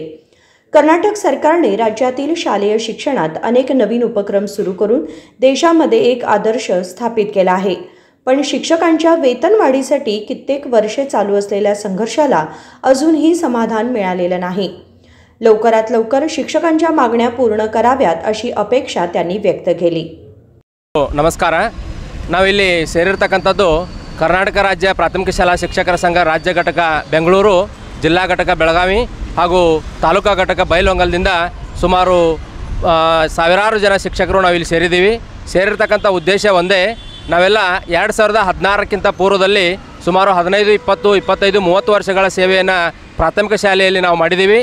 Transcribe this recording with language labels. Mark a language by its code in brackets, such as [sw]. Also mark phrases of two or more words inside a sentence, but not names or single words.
[mr] कर्नाटक सरकारने राज्यातील शालेय शिक्षणात अनेक नवीन उपक्रम सुरू करून देशामध्ये एक आदर्श स्थापित केला आहे, पण शिक्षकांच्या वेतनवाढीसाठी कित्येक वर्षे चालू असलेल्या संघर्षाला अजूनही समाधान मिळालेलं नाही। लवकरात लवकर शिक्षकांच्या मागण्या पूर्ण कराव्यात अशी अपेक्षा त्यांनी व्यक्त केली। नमस्कार, [kn] ನಾವಿಲ್ಲಿ ಸೇರಿರತಕ್ಕಂತದ್ದು ಕರ್ನಾಟಕ ರಾಜ್ಯ ಪ್ರಾಥಮಿಕ ಶಾಲಾ ಶಿಕ್ಷಕರ ಸಂಘ ರಾಜ್ಯ ಘಟಕ ಬೆಂಗಳೂರು, ಜಿಲ್ಲಾ ಘಟಕ ಬೆಳಗಾವಿ ಹಾಗೂ ತಾಲೂಕಾ ಘಟಕ ಬೈಲಹೊಂಗಲದಿಂದ ಸುಮಾರು ಸಾವಿರಾರು ಜನ ಶಿಕ್ಷಕರು ನಾವಿಲ್ಲಿ ಸೇರಿದ್ದೀವಿ। ಸೇರಿರತಕ್ಕಂಥ ಉದ್ದೇಶ ಒಂದೇ, ನಾವೆಲ್ಲ 2016ಕ್ಕಿಂತ ಪೂರ್ವದಲ್ಲಿ ಸುಮಾರು 15, 20, 25, 30 ವರ್ಷಗಳ ಸೇವೆಯನ್ನು ಪ್ರಾಥಮಿಕ ಶಾಲೆಯಲ್ಲಿ ನಾವು ಮಾಡಿದ್ದೀವಿ।